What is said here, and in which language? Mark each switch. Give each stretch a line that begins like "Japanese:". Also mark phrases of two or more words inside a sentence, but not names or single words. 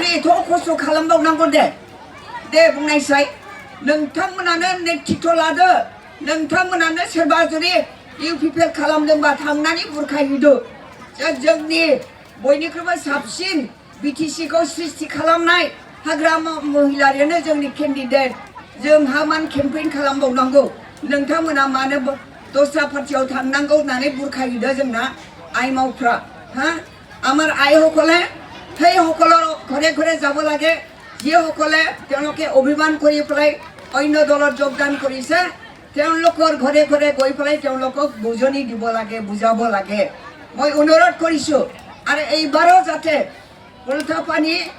Bodo: एथ' खस्थ' खालामबावनांगौ दे बुंनायसाय नोंथांमोनानो नेतृत्व लादो नोंथांमोनानो सोरबा जुदि इउपिपिएल खालामदोंबा थांनानै बुरखायहैदो जोंनि बयनिख्रुइबो साबसिन बिटिसिखौ सृष्टि खालामनाय हाग्रामा महिलारियानो जोंनि केन्डिडेट जोंहा मान केम्पेइन खालामबावनांगौ नोंथांमोना मानो दस्रा पार्टियाव थांनांगौ होननानै बुरखायहैदो जोंना
Assamese: আইমাওफ्রা আমাৰ আইসকলে সেইসকলৰ ঘৰে ঘৰে যাব লাগে যিসকলে তেওঁলোকে অভিমান কৰি পেলাই অন্য দলত যোগদান কৰিছে তেওঁলোকৰ ঘৰে ঘৰে গৈ পেলাই তেওঁলোকক বুজনি দিব লাগে বুজাব লাগে মই অনুৰোধ কৰিছো আৰু এইবাৰো যাতে উল্টাপানী